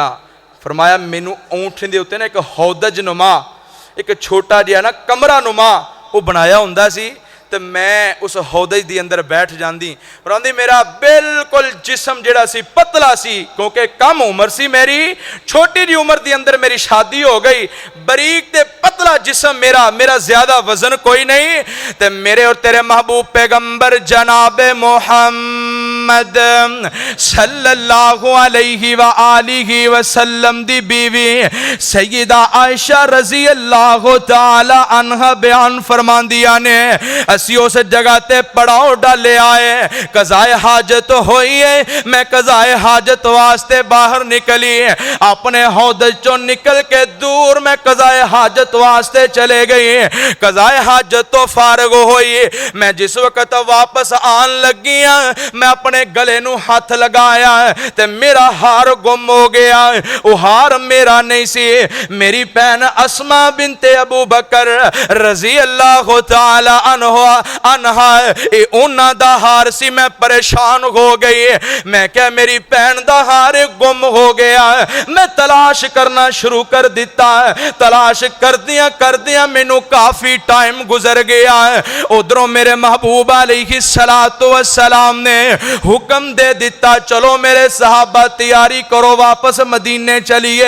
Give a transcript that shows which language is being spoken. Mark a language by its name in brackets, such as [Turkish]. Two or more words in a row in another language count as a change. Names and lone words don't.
[Punjabi] فرمایا مینوں اونٹ دے اتے نا ایک ہودج نما، ایک چھوٹا جیہا نا کمرہ نما وہ بنایا ہندا سی، تو میں اس ہودج دی اندر بیٹھ جاندی. پر آکھدی میرا بالکل جسم جیہڑا سی پتلا سی، کیونکہ کم عمر سی میری، چھوٹی جی عمر دی اندر میری شادی ہو گئی. باریک تے پتلا جسم میرا زیادہ وزن کوئی نہیں. تے میرے اور تیرے محبوب پیغمبر جناب محمد [Arabic] صلى الله عليه وآله وسلم [Punjabi] دی بیوی سیدہ عائشہ [Arabic] رضي الله تعالى عنها [Punjabi] بیان فرماندیاں نے، اسی اس جگہ تے پڑاؤ ڈالے آئے، قضائے حاجت ہوئی ہے. میں قضائے حاجت واسطے باہر نکلی، اپنے ہودج چوں نکل کے دور میں قضائے حاجت واسطے چلی گئی. قضائے حاجت توں فارغ ہوئی، میں جس وقت واپس آن لگی میں اپنے گلے نوں ہاتھ لگایا تے میرا ہار گم ہو گیا. وہ ہار میرا نہیں سی، میری بھین اسماء بنت ابو بکر [Arabic] رضي الله تعالى عنها [Punjabi] اوہناں دا ہار سی. میں پریشان ہو گئی، میں کیا میری بھین دا ہار گم ہو گیا. میں تلاش کرنا شروع کر دتا، تلاش کردیاں مینوں کافی ٹائم گزر گیا. ادھروں میرے محبوب [Arabic] عليه الصلاة والسلام [Punjabi] نے حکم دے دتا، چلو میرے صحابہ تیاری کرو، واپس مدینے چلیے.